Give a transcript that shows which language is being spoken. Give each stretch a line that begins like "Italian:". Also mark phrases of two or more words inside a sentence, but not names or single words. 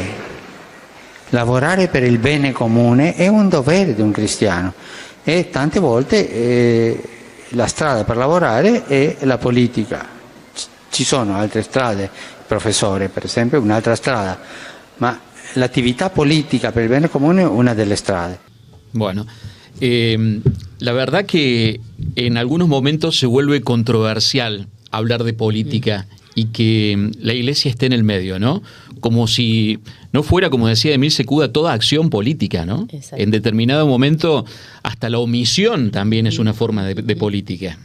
Italian: Lavorare per il bene comune è un dovere di un cristiano. E tante volte la strada per lavorare è la politica. Ci sono altre strade, professore per esempio, un'altra strada, ma l'attività politica per il bene comune è una delle strade.
Spanish: Bueno. La verdad que en algunos momentos se vuelve controversial hablar de política y que la Iglesia esté en el medio, ¿no? Como si no fuera, como decía Emil Secuda, toda acción política, ¿no? Exacto. En determinado momento hasta la omisión también es una forma de política.